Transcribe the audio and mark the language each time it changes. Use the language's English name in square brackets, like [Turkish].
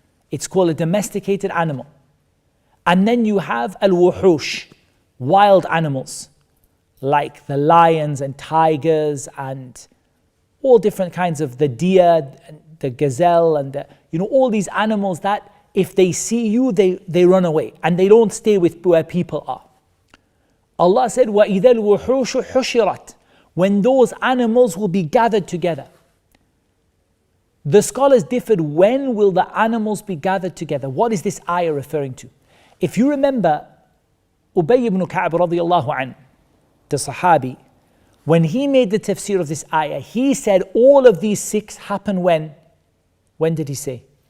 [English] It's called a domesticated animal. And then you have al-wuhush, wild animals, like the lions and tigers and all different kinds of the deer, the gazelle, and all these animals that if they see you, they run away and they don't stay with where people are. Allah said, [Arabic] وَإِذَا الْوُحُوشُ حُشِرَتْ. [English] When those animals will be gathered together. The scholars differed, when will the animals be gathered together? What is this ayah referring to? If you remember, Ubay ibn Ka'b radiallahu anhu, the Sahabi, when he made the tafsir of this ayah, he said all of these six happen when? When did he say?